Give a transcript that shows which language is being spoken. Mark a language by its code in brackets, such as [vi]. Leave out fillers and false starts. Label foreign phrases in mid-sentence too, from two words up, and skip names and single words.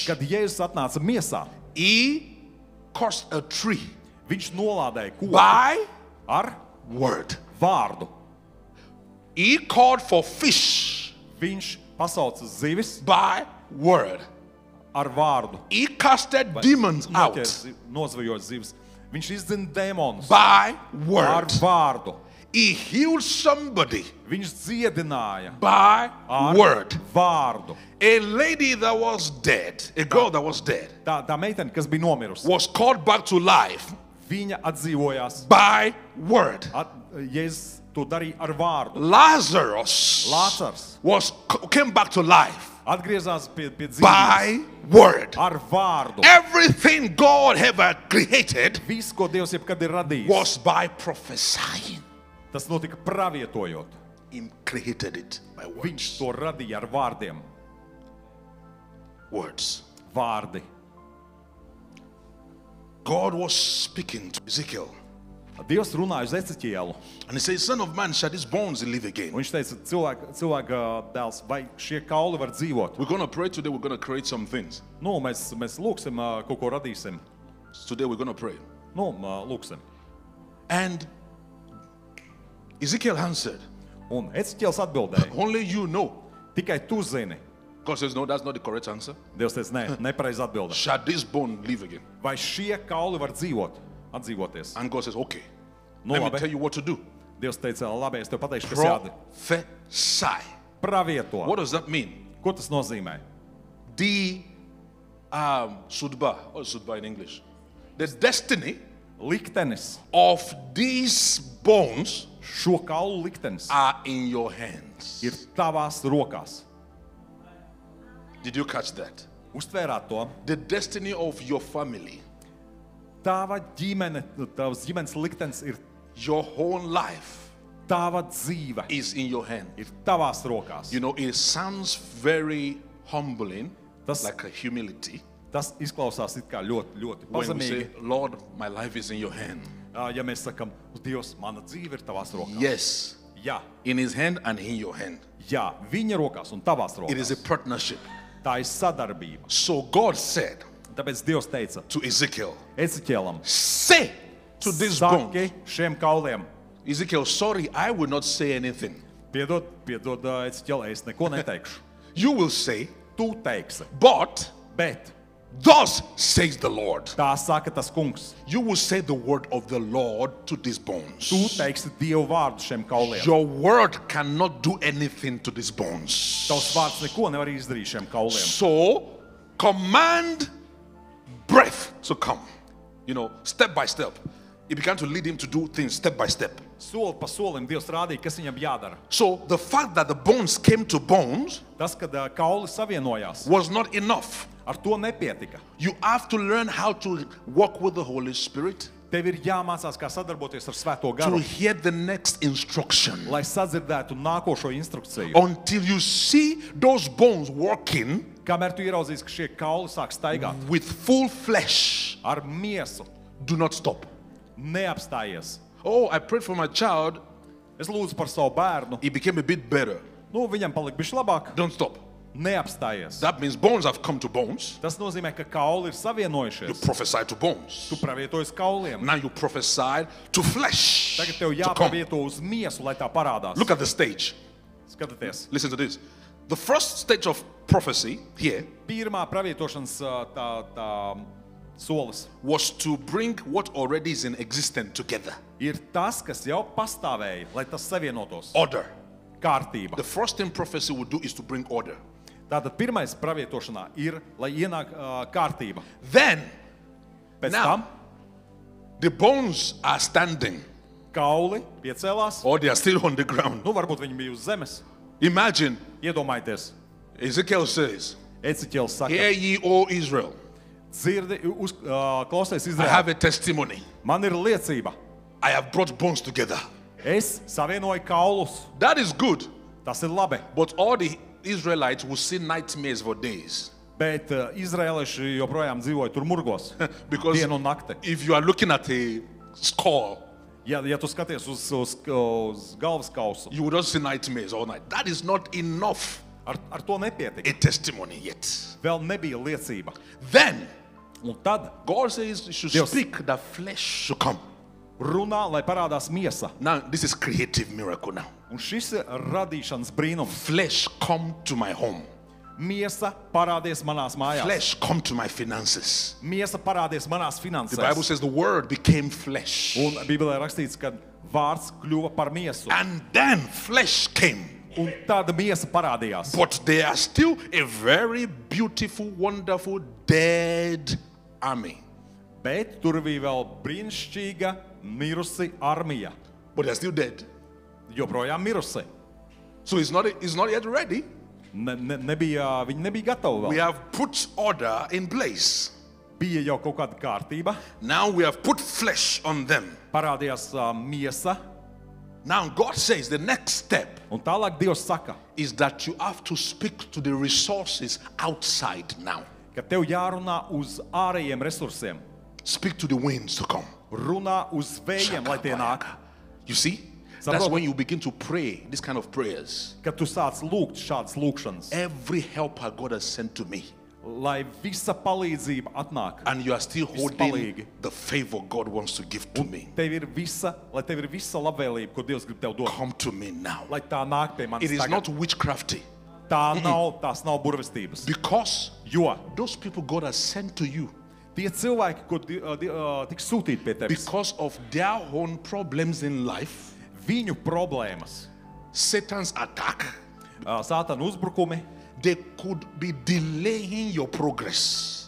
[lv] Kad Jēzus atnāca miesā, [en] he cursed a tree [lv] viņš nolādēja koku [en] by [lv] ar [en] word. [lv] vārdu. [en] He called for fish [lv] Viņš pasauca zivis [en] by word. [lv] ar vārdu. [en] He casted demons out [lv] Nozvejot zivis. Viņš izdzina dēmonus [en] by [lv] ar [en] word. [lv] vārdu. [en] He healed somebody [lv] Viņš dziedināja [en] by [lv] ar [en] word. [lv] vārdu. [en] A lady that was dead, a girl that was dead, [lv] Tā meitene, kas bija nomirusi, [en] was called back to life [lv] viņa atdzīvojās. [en] by word. [lv] Jēzus to darīja ar vārdu. [en] Lazarus [lv] Lācars [en] came back to life [lv] atgriezās pie dzīvības [en] by word. [lv] ar vārdu. [en] Everything God ever created [lv] Viss, ko Dievs jebkad ir radījis, [en] was by prophesying. [lv] tas notika pravietojot. [en] He created it by [lv] Viņš [en] words. [lv] to radīja ar vārdiem. [en] Words. [lv] Vārdi. [en] God was speaking to Ezekiel [lv] Dievs runāja uz Eceķielu. [en] And he says, Son of man, shall these bones live again? [lv] Viņš teica, cilvēka dēls, vai šie kauli var dzīvot? [en] We're going to pray today. We're going to create some things. [lv] Nu, mēs lūksim, kaut ko radīsim. [en] Today we're going to pray. [lv] Nu, lūksim. [en] And Ezekiel answered, [lv] Un Eceķiels atbildēja, [en] only you know. [lv] tikai tu zini. [en] God says, no, that's not the correct answer. [lv] Dievs teica, nē, nepareiz atbildē. [en] Shall this bone live again? [lv] Vai šie kauli var atdzīvoties? [en] And God says, okay. [lv] Nu, [en] Let me [lv] labi. [en] tell you what to do. [lv] Dievs teica, labi, es tev pateikšu, kas jādara. [en] Prophesy. [lv] Pravieto. [en] What does that mean? [lv] Ko tas nozīmē? [en] The sudba, what is sudba in English? The destiny [lv] Liktenis, [en] of these bones [lv] šo kaulu liktenis [en] are in your hands. [lv] ir tavās rokās. [en] Did you catch that? [lv] Uztvērāt to? [en] The destiny of your family, [lv] Tava ģimene, tavs ģimenes liktenis ir [en] your whole life [lv] tava dzīve, [en] is in your hand. [lv] ir tavās rokās. [en] You know, it sounds very humbling, [lv] Tas- [en] like a humility. [lv] Tas izklausās it kā ļoti, ļoti [en] When we say, [lv] pazemīgi. [en] Lord, my life is in your hand. [lv] Ja mēs sakam, Dievs, mana dzīve ir tavās rokās. [en] Yes, [lv] Jā, [en] in his hand and in your hand. [lv] jā, viņa rokās un tavās [en] It is a [lv] rokās. [en] partnership. [lv] Tā ir sadarbība. [en] So God said [lv] Tāpēc Dievs teica [en] to Ezekiel, [lv] Eceķielam, [en] say to this bone, [lv] saki šiem kauliem, [en] Ezekiel, sorry, I will not say anything. [lv] piedod, Eceķiel, es neko neteikšu. [en] You will say, [lv] Tu teiksi, [en] but [lv] bet [en] thus says the Lord. [lv] tā saka tas kungs. [en] You will say the word of the Lord to these bones. [lv] Tu teiksi Dievu vārdu šiem kauliem. [en] Your word cannot do anything to these bones. [lv] Tavs vārds neko nevar izdarīt šiem kauliem. [en] So, command breath to come. You know, step by step. He began to lead him to do things step by step. [lv] Soli pa solim Dievs rādīja, kas viņam jādara. [en] So, the fact that the bones came to bones [lv] Tas, kad kauli savienojās, [en] was not enough. [lv] ar to nepietika. [en] You have to learn how to walk with the Holy Spirit [lv] Tev ir jāmācās, kā sadarboties ar Svēto [en] to [lv] garu, [en] hear the next instruction. [lv] lai sadzirdētu nākošo instrukciju. [en] Until you see those bones working [lv] Kamēr tu ieraudzīsi, ka šie kauli sāk staigāt [en] with full flesh, [lv] ar miesu, [en] do not stop. [lv] neapstājies. [en] Oh, I prayed for my child. [lv] Es lūdzu par savu bērnu. [en] He became a bit better. [lv] Nu, viņam palika bišķi labāk. [en] Don't stop. [lv] Neapstājies. [en] That means bones have come to bones. [lv] Tas nozīmē, ka kauli ir [en] You [lv] savienojušies. [en] prophesy to bones. [lv] Tu pravietojies kauliem. [en] Now you prophesy to flesh. [lv] Tagad tev [en] To come. [lv] jāpavieto uz miesu, lai tā parādās. [en] Look at the stage. [lv] Skatieties. [en] Listen to this. The first stage of prophecy here [lv] Pirmā pravietošanas tā solis [en] was to bring what already is in existence together. [lv] ir tas, kas jau pastāvēja, lai tas savienotos. [en] Order. [lv] Kārtība. [en] The first thing prophecy will do is to bring order. [lv] Tātad pirmais pravietošanā ir, lai ienāk kārtība. [en] Then [lv] Pēc [en] Now- [lv] tam [en] the bones are standing [lv] kauli piecēlās. [en] or they are still on the ground. [lv] Nu, varbūt viņi bija uz zemes. [en] Imagine [lv] Iedomājieties, [en] Ezekiel says, [lv] Eceķiels saka, [en] Hear ye, O Israel, [lv] dzirdi, klausies [en] I have [lv] Izraēl. [en] a testimony. [lv] Man ir liecība. [en] I have brought bones together. [lv] Es savienoju kaulus. [en] That is good, [lv] Tas ir labi. [en] but all the Israelites will see nightmares for days. [lv] Bet izraēlieši joprojām dzīvoja tur murgos. [en] Because [lv] Dienu un nakti. [en] if you are looking at a skull, [lv] Ja tu skaties uz galvas kausu, [en] you will just see nightmares all night. That is not enough [lv] ar to nepietika. [en] a testimony yet. [lv] Vēl nebija liecība. [en] Then [lv] Un tad [en] God says you should [lv] Dios. [en] speak that flesh should come. [lv] runā, lai parādās miesa. [en] Now, this is creative miracle now. [lv] Un šis ir radīšanas brīnums. [en] Flesh come to my home. [lv] Miesa parādies manās mājās. [en] Flesh come to my finances. [lv] Miesa parādies manās [en] The Bible [lv] finansēs. [en] says the word became flesh. [lv] Un Bībelē rakstīts, ka vārds kļuva par miesu. [en] And then flesh came. [lv] Un tāda miesa parādījās. [en] But they are still a very beautiful, wonderful, dead army. [lv] Bet tur bija vēl brīnišķīga mirusi armija. [en] But they are still dead. [lv] Joprojām mirusi. [en] So it's not yet ready. [lv] Viņi nebija gatavi [en] We [lv] vēl. [en] have put order in place. [lv] Bija jau kaut kāda kārtība. [en] Now we have put flesh on them. [lv] Parādījās miesa. [en] Now God says the next step [lv] Un tālāk Dievs saka, [en] is that you have to speak to the resources outside now. [lv] ka tev jārunā uz ārējiem resursiem. [en] Speak to the winds to come. [lv] runā uz vējiem, lai tie nāk. [en] You see? That's [lv] Saprotu. [en] when you begin to pray this kind of prayers. [lv] Kad tu sāc lūgt šādas lūgšanas, [en] Every helper God has sent to me, [lv] lai visa palīdzība atnāk. [en] and you are still holding [lv] palīgi. [en] the favor God wants to give to me. [lv] Tev ir visa labvēlība, ko Dievs grib tev dot. [en] Come to me now. [lv] Lai tā nāk pie manis [en] It is [lv] tagad. [en] not witchcrafty, [lv] Tās nav burvestības. [en] because [lv] Jo [en] those people God has sent to you, [lv] tie cilvēki, ko tiks sūtīti pie tevis, [en] because of their own problems in life, [lv] viņu problēmas, [en] Satan's attack, [lv] Sātana uzbrukumi, [en] they could be delaying your progress.